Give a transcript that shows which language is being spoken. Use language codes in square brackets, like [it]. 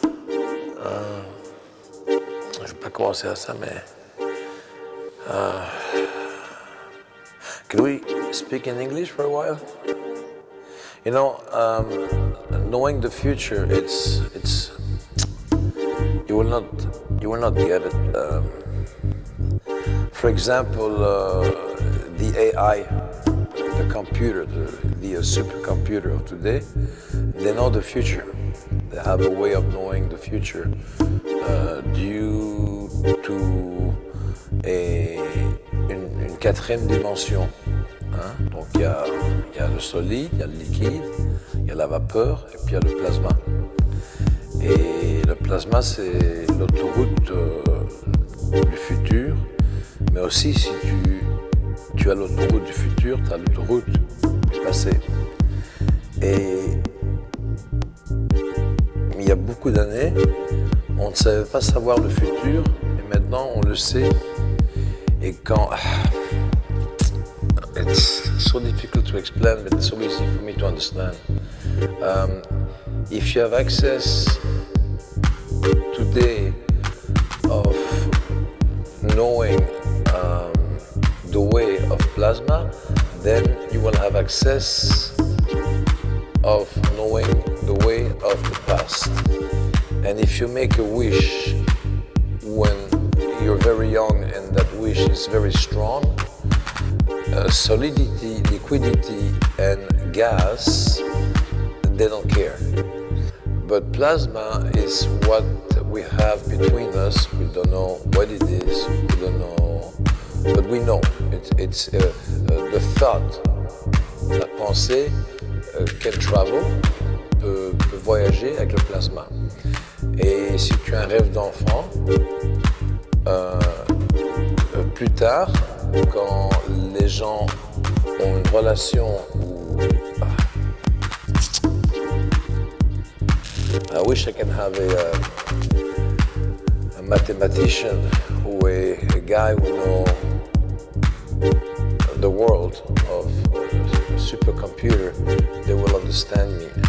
[fr] Je ne vais pas commencer à ça, mais... [en] Can we speak in English for a while? You know, knowing the future, it's you will not get it. For example, the AI, the computer, the supercomputer of today, they know the future. They have a way of knowing the future due to [fr] une quatrième dimension. Hein? Donc il y a le solide, il y a le liquide, il y a la vapeur et puis il y a le plasma. Et le plasma, c'est l'autoroute du futur, mais aussi si tu as l'autoroute du futur, tu as l'autoroute du passé. Et il y a beaucoup d'années, on ne savait pas savoir le futur, et maintenant on le sait. Et quand... [en] It's so difficult to explain, but it's so easy for me to understand. If you have access today of knowing the way of plasma, then you will have access of knowing the way of the past. And if you make a wish when you're very young and that wish is very strong, solidity, liquidity, and gas, they don't care. But plasma is what we have between us. We don't know what it is, we don't know, but we know. It's the thought, [fr] la pensée [en] can travel, [fr] peut voyager avec le plasma. Et si tu as un rêve d'enfant, plus tard, quand les gens ont une relation où... [en] I wish I can have a mathematician who a guy who know the world of a supercomputer, they will understand me.